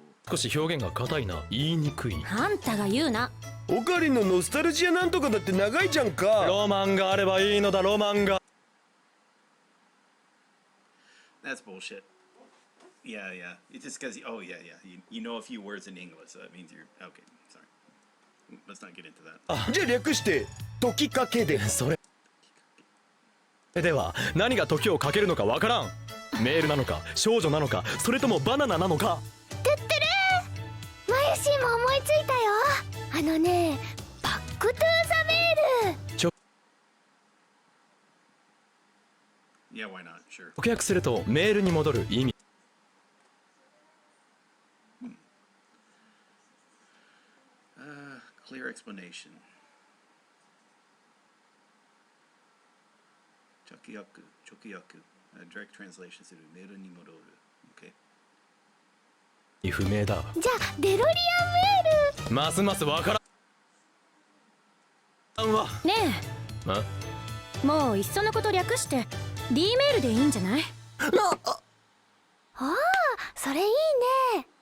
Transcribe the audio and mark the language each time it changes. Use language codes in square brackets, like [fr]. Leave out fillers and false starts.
[ja] 少し表現が硬いな、言いにくい。あんたが言うな。オカリンのノスタルジアなんとかだって長いじゃんか。ロマンがあればいいのだ、ロマンが。 [en] That's bullshit. Yeah. It's just because, oh yeah. You know a few words in English, so that means you're, okay, sorry. Let's not get into that. [ja] じゃあ略して時かけで。それでは何が時をかけるのかわからん。メールなのか少女なのか、それともバナナなのか。てってれー、マユシーも思いついたよ。あのね、バックトゥーザメール。 [en] Yeah, why not? Sure. [ja] 直訳するとメールに戻る意味。 [en] Clear explanation. [ja] 直訳。 [en] Direct translation する。 [ja] メールに戻る。Okay. 不明だ。じゃあデロリアンメール。ますますわからんわ。ねえ。もういっそのこと略して D メールでいいんじゃない？ああ、それいいね。